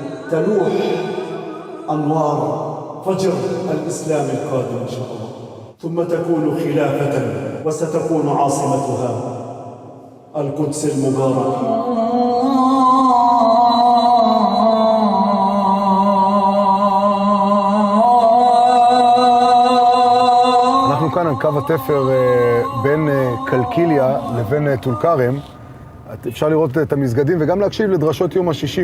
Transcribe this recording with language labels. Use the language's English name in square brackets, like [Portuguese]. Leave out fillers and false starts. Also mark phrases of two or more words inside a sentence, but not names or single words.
[Arabic] تلوح أنوار فجر الإسلام القادم إن شاء الله، ثم تكون خلافة وستكون عاصمتها القدس المباركة. [Hebrew] אנחנו כאן על קו התפר בין קלקיליה לבין טול כרם. אפשר לראות את המסגדים וגם להקשיב לדרשות יום השישי.